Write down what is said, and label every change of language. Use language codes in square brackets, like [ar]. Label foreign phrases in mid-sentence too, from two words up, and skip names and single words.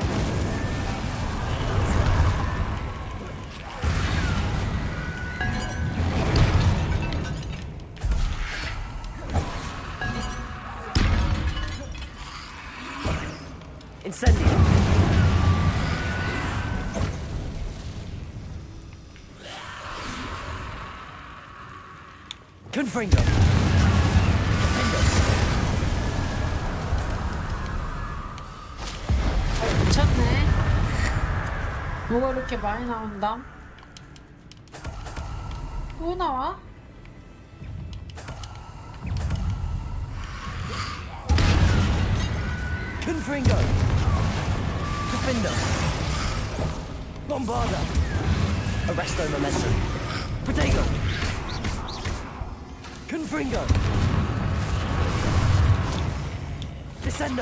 [la] Incendio. Confringo. [ko] 미쳤네. 뭐가 이렇게 많이 나온다? 또 나와? [la] Confringo. Defender. Bombarda. Arresto momentum. Protego. Confringo. Descendo.